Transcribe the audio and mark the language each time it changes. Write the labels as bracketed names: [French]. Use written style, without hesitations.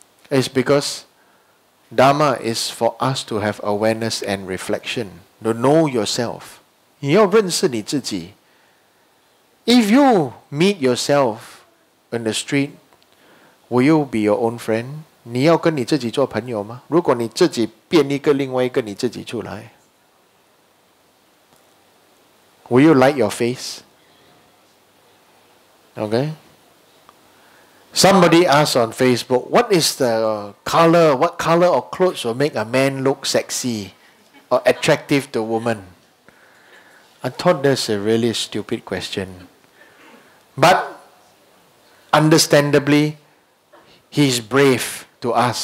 [English] It's because Dharma is for us to have awareness and reflection, to know yourself. [Chinese] 你要认识你自己。 [English] If you meet yourself in the street, will you be your own friend? [Chinese] 你要跟你自己做朋友吗？如果你自己变一个另外一个你自己出来 [English] will you like your face? Okay? Somebody asked on Facebook, what color of clothes will make a man look sexy or attractive to a woman? I thought that's a really stupid question. But understandably, he's brave to ask.